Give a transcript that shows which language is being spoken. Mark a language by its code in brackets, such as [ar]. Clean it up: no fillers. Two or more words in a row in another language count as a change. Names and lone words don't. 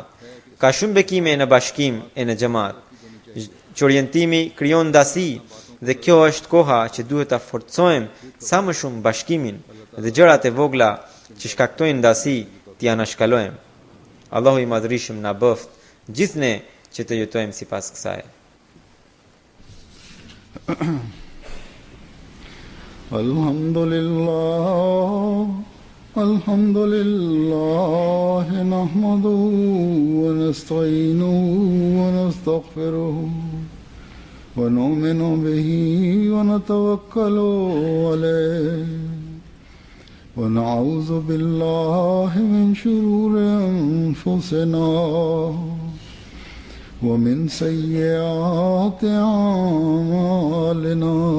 [sq] Ka shumë bekime në bashkim e në xhamat. Që orientimi krijon ndasi dhe kjo është koha që duhet ta forcojmë sa më shumë bashkimin dhe gjërat e vogla që shkaktojnë ndasi t'i anashkalojmë. Allahu i Madhërisëm na bëft gjithne që të jetojmë sipas kësaj. [ar] الحمد لله نحمده ونستعينه و نستغفره ونؤمن به ونتوكل عليه ونعوذ بالله من شرور أنفسنا ومن سيئات أعمالنا.